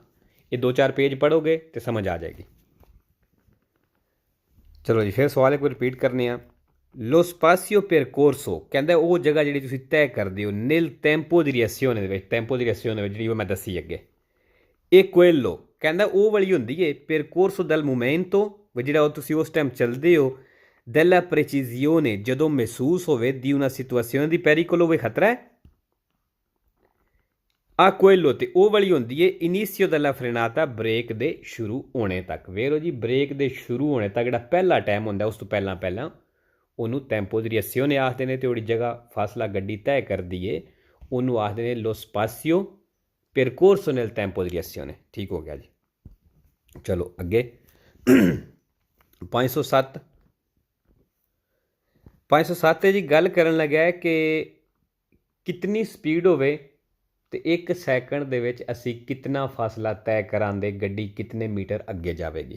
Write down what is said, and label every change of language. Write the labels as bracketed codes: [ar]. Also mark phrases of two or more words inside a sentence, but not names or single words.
[pa] ਇਹ 2-4 ਪੇਜ ਪੜ੍ਹੋਗੇ ਤੇ ਸਮਝ ਆ ਜਾਏਗੀ। ਚਲੋ ਜੀ, ਫਿਰ ਸਵਾਲ ਇੱਕ ਵਾਰ ਰਿਪੀਟ ਕਰਨੇ ਆ। [it] lo spazio percorso [pa] ਕਹਿੰਦਾ ਉਹ ਜਗ੍ਹਾ ਜਿਹੜੀ ਤੁਸੀਂ ਤੈਅ ਕਰਦੇ ਹੋ [it] nel tempo di reazione [pa] ਦੇ ਵਿੱਚ, [it] tempo di reazione [pa] ਵਿੱਚ ਜਿਹੜੀ ਉਹ ਮੈਂ ਦੱਸੀ ਅੱਗੇ। ਇਹ ਕੁਏਲੋ ਕਹਿੰਦਾ ਉਹ ਵਾਲੀ ਹੁੰਦੀ ਹੈ [it] percorso dal momento, [pa] ਜਿਹੜਾ ਉਹ ਤੁਸੀਂ ਉਸ ਟਾਈਮ ਚੱਲਦੇ ਹੋ, [it] della precisione [pa] ਜਦੋਂ ਮਹਿਸੂਸ ਹੋਵੇ ਦੀ [it] una situazione di pericolo [pa] ਹੋਵੇ, ਖਤਰਾ ਹੈ। ਆ ਕੁਏਲੋ ਤੇ ਉਹ ਵਾਲੀ ਹੁੰਦੀ ਹੈ [it] inizio della frenata, [pa] ਬ੍ਰੇਕ ਦੇ ਸ਼ੁਰੂ ਹੋਣੇ ਤੱਕ। ਵੇਰੋ ਜੀ, ਬ੍ਰੇਕ ਦੇ ਸ਼ੁਰੂ ਹੋਣੇ ਤੱਕ ਜਿਹੜਾ ਪਹਿਲਾ ਟਾਈਮ ਹੁੰਦਾ ਉਸ ਤੋਂ ਪਹਿਲਾਂ ਉਹਨੂੰ [it] tempo di reazione [pa] ਆਖਦੇ ਨੇ, ਤੇ ਉਹਦੀ ਜਗ੍ਹਾ ਫਾਸਲਾ ਗੱਡੀ ਤੈਅ ਕਰਦੀ ਹੈ ਉਹਨੂੰ ਆਖਦੇ ਨੇ [it] lo spazio percorso nel tempo di reazione. [pa] ਠੀਕ ਹੋ ਗਿਆ ਜੀ। ਚਲੋ ਅੱਗੇ 507 507 ਜੀ ਗੱਲ ਕਰਨ ਲੱਗਾ ਹੈ ਕਿ ਕਿਤਨੀ ਸਪੀਡ ਹੋਵੇ ਤੋ 1 ਸੈਕੰਡ ਦੇ ਵਿੱਚ ਅਸੀ ਕਿਤਨਾ ਫਾਸਲਾ ਤੈਅ ਕਰਾਂਦੇ ਗੱਡੀ ਕਿਤਨੇ ਮੀਟਰ ਅੱਗੇ ਜਾਏਗੀ।